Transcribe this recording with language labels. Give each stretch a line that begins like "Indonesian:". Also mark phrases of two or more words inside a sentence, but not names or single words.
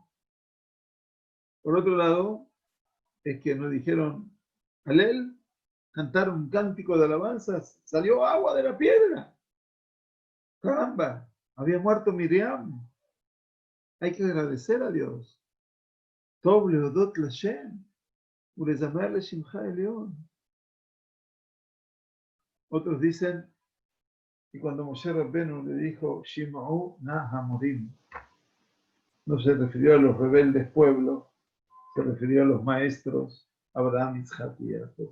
Spanish: Por otro lado, es que nos dijeron, Alel, cantaron un cántico de alabanzas, salió agua de la piedra. Caramba, había muerto Miriam. Hay que agradecer a Dios.
Hebrew: טוב להודות לה׳ ולזמר לשמך עליון.
Spanish: Otros dicen que cuando
Hebrew: משה רבנו
Spanish: le dijo
Hebrew: שמעו נא המורים,
Spanish: no se refirió a los rebeldes pueblos, se refirió a los maestros Abraham, Isaac y Jacob.